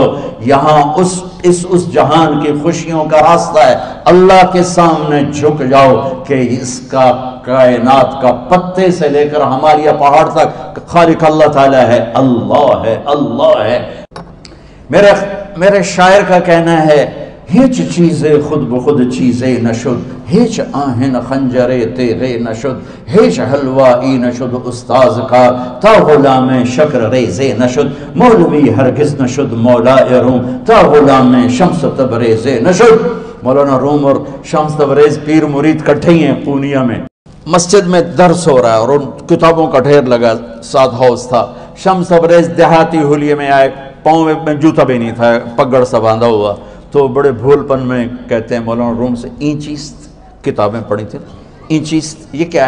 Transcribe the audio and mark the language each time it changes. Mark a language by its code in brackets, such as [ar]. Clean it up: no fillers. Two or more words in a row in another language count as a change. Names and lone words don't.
[ur] یہاں اس جہان کی خوشیوں کا راستہ ہے اللہ کے سامنے جھک جاؤ کہ اس کا کائنات کا پتے سے لے کر ہمارے پہاڑ تک خالق اللہ تعالیٰ ہے, اللہ ہے, اللہ ہے. میرے شاعر کا کہنا ہے, [fa] ہیچ چیزیں خود بخود چیزیں نشد, ہیچ آہن خنجرے تیغے نشد, ہیچ حلوائی نشد استاذ کا, تا غلام شکر ریزے نشد, مولوی ہرگز نشد مولا روم, تا غلام شمس تبریزے نشد. [ur] مولانا روم اور شمس تبریز پیر مرید کٹھے ہیں پونیا میں. مسجد میں درس ہو رہا ہے اور ان کتابوں کا ڈھیر لگا, ساتھ ہاؤس تھا. شمس تبریز دیہاتی ہولیے میں آئے, پاؤں میں جوتا بھی نہیں تھا, پگڑ سا باندھا ہوا, تو بڑے بھول پن میں کہتے ہیں مولانا روم سے, اینچیست کتابیں پڑھی تھی, اینچیست یہ کیا ہے؟